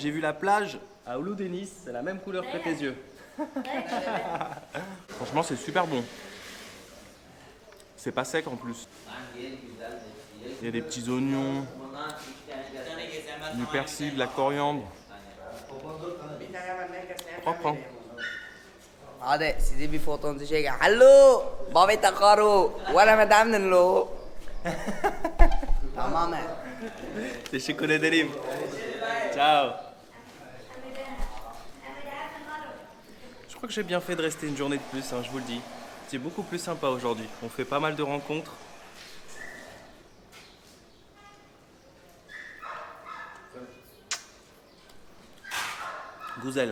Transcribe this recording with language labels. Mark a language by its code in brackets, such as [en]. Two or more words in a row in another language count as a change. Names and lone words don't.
[fr] J'ai vu la plage à Oulu Denis. C'est la même couleur que tes yeux. Franchement, c'est super bon. C'est pas sec en plus. Il y a des petits oignons, du persil, de la coriandre. Propre, hein. [tr] Hadi size bir fotonuzu çekin. Hallo, Babet Akaru. Wala madame lo. Tamam mı? Teşekkür ederim. Ciao. [fr] Je crois que j'ai bien fait de rester une journée de plus, hein, je vous le dis. C'est beaucoup plus sympa aujourd'hui. On fait pas mal de rencontres. [tr] Gouzel.